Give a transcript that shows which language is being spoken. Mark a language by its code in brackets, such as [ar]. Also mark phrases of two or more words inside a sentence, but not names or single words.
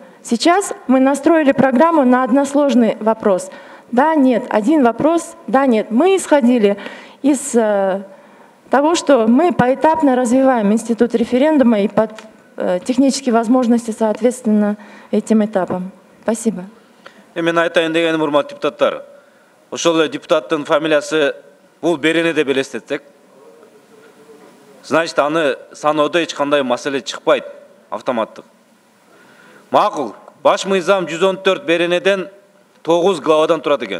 [ru] Сейчас мы настроили программу на односложный вопрос. Да, нет, один вопрос, да, нет. Мы исходили из того, что мы поэтапно развиваем институт референдума и под технические возможности соответственно этим этапам. Спасибо. [ky] Мен айтайын дегеним, урматтуу депутаттар, ошол депутаттын фамилиясы бул берене деп элестетсек, значит, аны саноодо эч кандай маселе чыкпайт, автоматтык. Макул, баш мыйзам 114 беренеден 9 главадан турат экен.